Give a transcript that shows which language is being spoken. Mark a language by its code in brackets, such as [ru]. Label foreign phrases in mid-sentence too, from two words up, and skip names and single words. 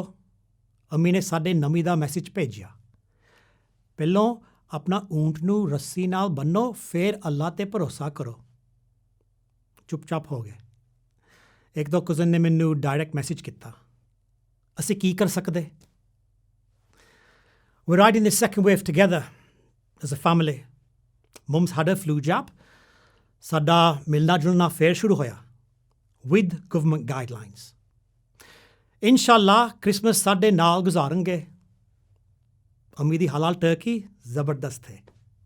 [pa] ਅੰਮੀ ਨੇ ਸਾਡੇ ਨਵੀਂ ਦਾ ਮੈਸੇਜ ਭੇਜਿਆ, ਪਹਿਲੋਂ ਆਪਣਾ ਊਂਟ ਨੂੰ ਰੱਸੀ ਨਾਲ ਬੰਨੋ, ਫਿਰ ਅੱਲਾ 'ਤੇ ਭਰੋਸਾ ਕਰੋ। ਚੁੱਪ-ਚਾਪ ਹੋ ਗਏ। ਇੱਕ ਦੋ ਕਜ਼ਨ ਨੇ ਮੈਨੂੰ [en] direct message [pa] ਕੀਤਾ, ਅਸੀਂ ਕੀ ਕਰ ਸਕਦੇ? [en] We're riding the second wave together as a family. Mum's had her flu jab. [pa] ਸਾਡਾ ਮਿਲਣਾ ਜੁਲਣਾ ਫੇਰ ਸ਼ੁਰੂ ਹੋਇਆ [en] with government guidelines. [pa] ਇਨਸ਼ਾਅੱਲਾ ਕ੍ਰਿਸਮਸ ਸਾਡੇ ਨਾਲ ਗੁਜ਼ਾਰਾਂਗੇ। ਅੰਮੀ ਦੀ ਹਲਾਲ ਟਰਕੀ ਜ਼ਬਰਦਸਤ ਹੈ।